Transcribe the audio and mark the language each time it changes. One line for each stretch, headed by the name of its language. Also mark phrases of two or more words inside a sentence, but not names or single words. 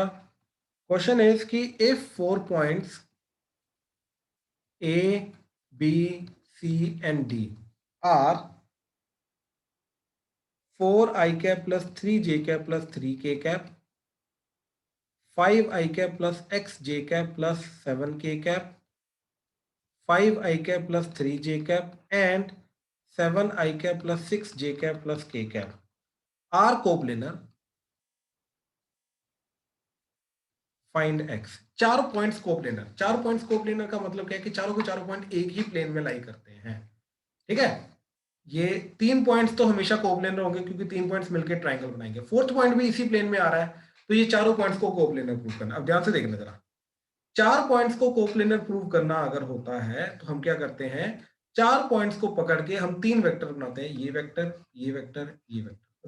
English: question is कि if 4 points A, B, C and D are 4i cap plus 3j cap plus 3k cap, 5i cap plus xj cap plus 7k cap, 5i cap plus 3j cap and 7i cap plus 6j cap plus k cap are coplanar, find x. 4 points coplanar. 4 points coplanar
Hindi: का मतलब क्या है कि चारों के चारों पॉइंट एक ही प्लेन में लाई करते हैं, ठीक है। ये 3 पॉइंट्स तो हमेशा कोप्लेनर होंगे क्योंकि 3 पॉइंट्स मिलकर ट्रायंगल बनाएंगे। 4th पॉइंट भी इसी प्लेन में आ रहा है, तो ये चारों पॉइंट्स को
English: coplanar prove
Hindi: करना। अब ध्यान से देखना जरा, 4 पॉइंट्स को
English: coplanar prove
Hindi: करना अगर होता है तो हम क्या करते हैं, 4 पॉइंट्स को पकड़ के हम 3 वेक्टर बनाते हैं, ये वेक्टर, ये वेक्टर, ये वेक्टर।